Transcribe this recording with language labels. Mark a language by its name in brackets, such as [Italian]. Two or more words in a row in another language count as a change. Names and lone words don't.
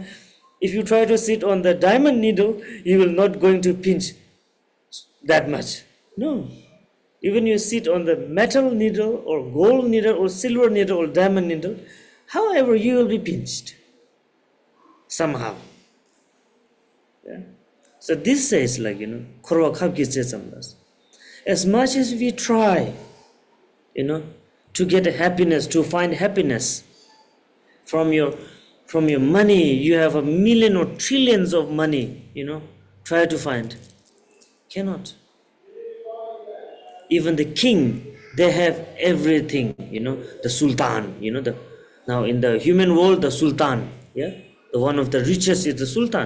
[English] If you try to sit on the diamond needle, you will not going to pinch that much. No. Even you sit on the metal needle or gold needle or silver needle or diamond needle, however you will be pinched somehow. Yeah. So this says like, [Dzongkha] Khorwa khab ki che samlas. [English] As much as we try, to get a happiness, to find happiness from your money, you have a million or trillions of money, try to find. Cannot. Even the king, they have everything, the sultan, now in the human world, the sultan, yeah, the one of the richest is the sultan.